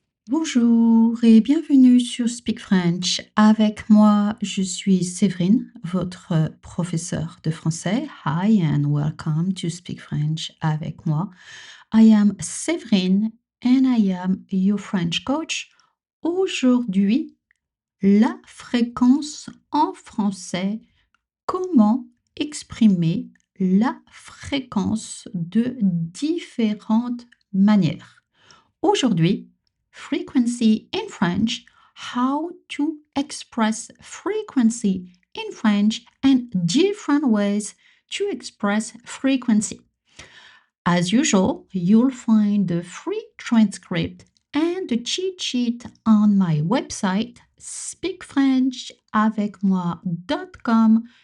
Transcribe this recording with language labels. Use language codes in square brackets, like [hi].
[fr] Bonjour et bienvenue sur Speak French. Avec moi, je suis Séverine, votre professeure de français. [en] Hi and welcome to Speak French avec moi. I am Séverine and I am your French coach. [fr] Aujourd'hui, la fréquence en français. Comment exprimer la fréquence de différentes manières? [en] Aujourd'hui, frequency in French, how to express frequency in French and different ways to express frequency. As usual, you'll find the free transcript and the cheat sheet on my website speakfrenchavecmoi.com.